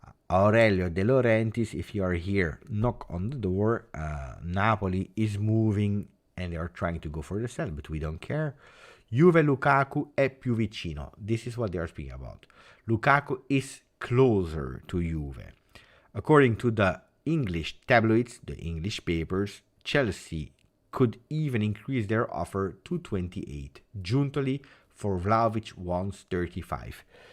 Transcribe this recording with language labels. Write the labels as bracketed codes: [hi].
[en] Aurelio De Laurentiis, if you are here, knock on the door. Napoli is moving and they are trying to go for the sell, but we don't care. [it] Juve Lukaku è più vicino. [en] This is what they are speaking about. Lukaku is closer to Juve. According to the English tabloids, the English papers, Chelsea could even increase their offer to 28. Giuntoli for Vlahovic wants 35.